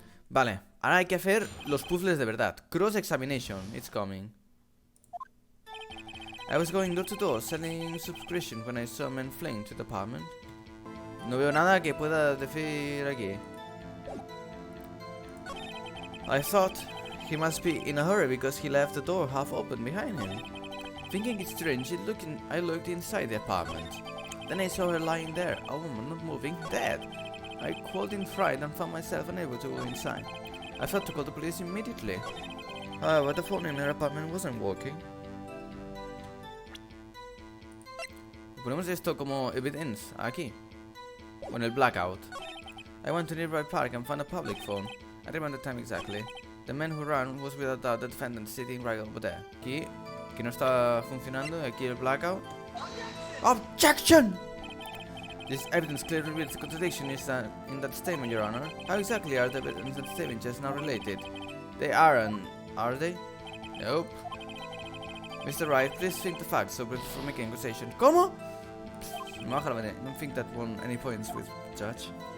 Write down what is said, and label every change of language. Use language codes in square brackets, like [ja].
[es] Vale, ahora hay que hacer los puzzles de verdad. [en] Cross-examination, it's coming. I was going door to door selling subscription when I saw a man fleeing to the apartment. [es] No veo nada que pueda decir aquí. [en] I thought he must be in a hurry because he left the door half open behind him. Thinking it strange, I looked inside the apartment. Then I saw her lying there, a woman not moving, dead. I called in fright and found myself unable to go inside. I thought to call the police immediately. However, the phone in her apartment wasn't working. [es] Ponemos esto como evidence aquí. On el blackout. [en] I went to a nearby park and found a public phone. I remember the time exactly. The man who ran was without doubt the defendant sitting right over there. [es] Aquí no está funcionando. Aquí el blackout. Objection! [en] This evidence clearly reveals the contradiction in that statement, Your Honor. How exactly are the evidence and statement just now related? They aren't, are they? Nope. Mr. Wright, please think the facts so before making accusation. ¿Cómo? No, don't think that won any points with judge.